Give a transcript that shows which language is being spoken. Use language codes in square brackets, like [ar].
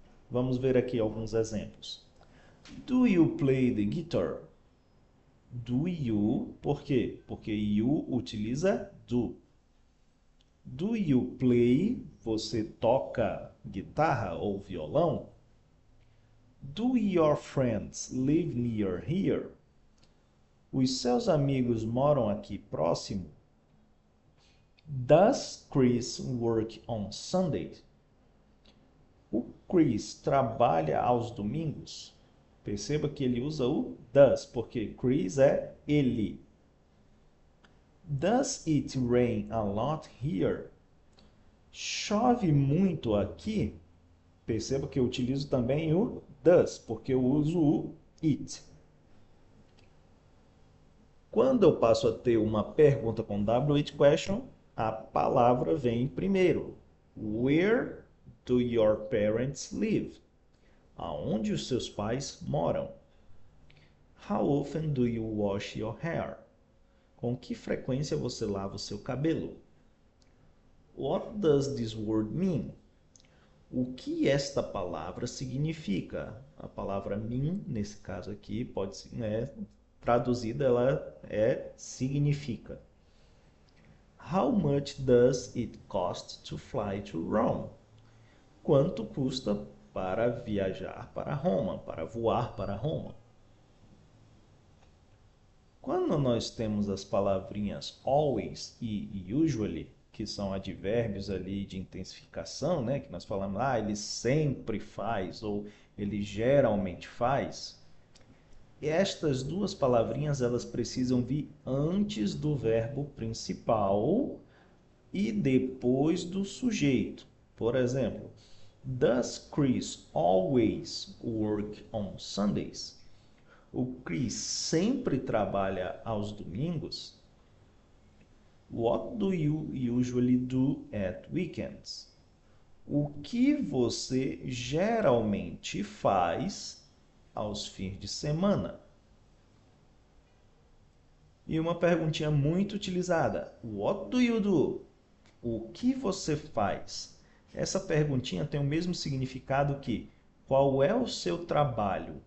[pt] Vamos ver aqui alguns exemplos. [en] Do you play the guitar? Do you, [pt] por quê? Porque [en] you [pt] utiliza [en] do. Do you play? [pt] Você toca guitarra ou violão? [en] Do your friends live near here? [pt] Os seus amigos moram aqui próximo? [en] Does Chris work on Sunday? [pt] O Chris trabalha aos domingos? Perceba que ele usa o does, porque Chris é ele. [en] Does it rain a lot here? [pt] Chove muito aqui. Perceba que eu utilizo também o does, porque eu uso o it. Quando eu passo a ter uma pergunta com WH question, a palavra vem primeiro. [en] Where do your parents live? [pt] Aonde os seus pais moram? [en] How often do you wash your hair? [pt] Com que frequência você lava o seu cabelo? [en] What does this word mean? [pt] O que esta palavra significa? A palavra mean, nesse caso aqui, pode ser, traduzida, ela significa. [en] How much does it cost to fly to Rome? [pt] Quanto custa para viajar para Roma, para voar para Roma? Quando nós temos as palavrinhas always e usually, que são advérbios ali de intensificação, né, que nós falamos, ele sempre faz ou ele geralmente faz, estas duas palavrinhas elas precisam vir antes do verbo principal e depois do sujeito. Por exemplo, [en] does Chris always work on Sundays? [pt] O Chris sempre trabalha aos domingos? [en] What do you usually do at weekends? [pt] O que você geralmente faz aos fins de semana? E uma perguntinha muito utilizada. [en] What do you do? [pt] O que você faz? Essa perguntinha tem o mesmo significado que qual é o seu trabalho?